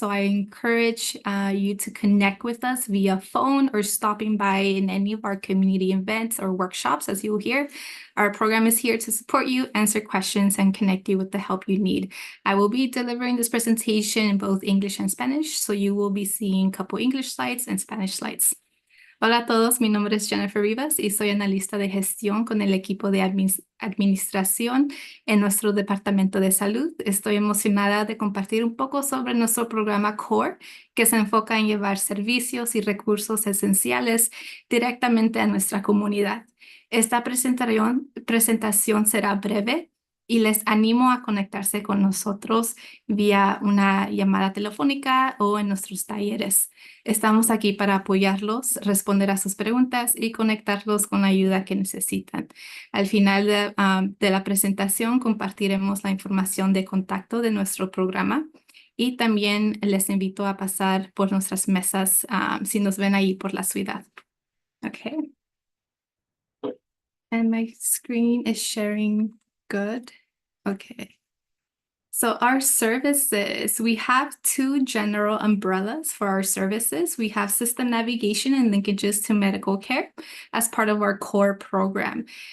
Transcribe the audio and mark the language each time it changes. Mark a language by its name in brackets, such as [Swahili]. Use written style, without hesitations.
[English] So I encourage you to connect with us via phone or stopping by in any of our community events or workshops. As you will hear, our program is here to support you, answer questions, and connect you with the help you need. I will be delivering this presentation in both English and Spanish, so you will be seeing a couple English slides and Spanish slides. [Spanish] Hola a todos, mi nombre es Jennifer Rivas y soy analista de gestión con el equipo de administración en nuestro departamento de salud. Estoy emocionada de compartir un poco sobre nuestro programa CORE, que se enfoca en llevar servicios y recursos esenciales directamente a nuestra comunidad. Esta presentación será breve y les animo a conectarse con nosotros vía una llamada telefónica o en nuestros talleres. Estamos aquí para apoyarlos, responder a sus preguntas y conectarlos con la ayuda que necesitan. Al final de la presentación compartiremos la información de contacto de nuestro programa y también les invito a pasar por nuestras mesas si nos ven ahí por la ciudad. [English] Okay. And my screen is sharing good. Okay. So our services, we have two general umbrellas for our services. We have system navigation and linkages to medical care as part of our CORE program.